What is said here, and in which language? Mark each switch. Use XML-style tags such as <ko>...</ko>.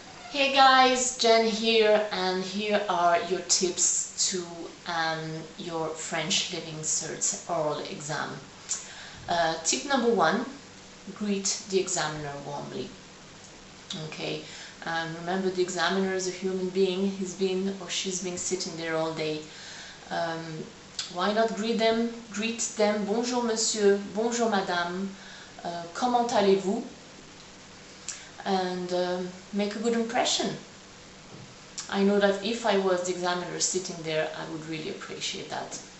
<en>Hey guys, Jen here, and here are your tips to your French Living Cert oral exam. Tip number 1, greet the examiner warmly. Okay, remember the examiner is a human being. He's been or she's been sitting there all day. Why not greet them?</en> <fr>Bonjour monsieur, bonjour madame, comment allez-vous?</fr> <en>And make a good impression. I know that if I was the examiner sitting there, I would really appreciate that.</en>